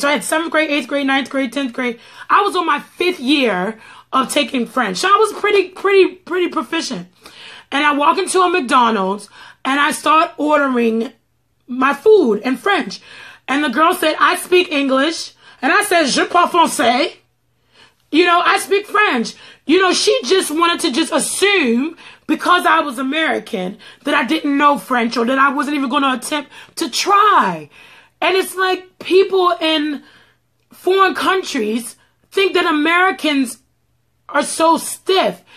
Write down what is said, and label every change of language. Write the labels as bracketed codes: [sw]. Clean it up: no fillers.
[en] So I had 7th grade, 8th grade, 9th grade, 10th grade. I was on my 5th year of taking French. So I was pretty proficient. And I walk into a McDonald's and I start ordering my food in French. And the girl said, I speak English. [fr] And I said, je parle français. [en] You know, I speak French. You know, she just wanted to just assume because I was American that I didn't know French or that I wasn't even going to attempt to try. And it's like people in foreign countries think that Americans are so stiff.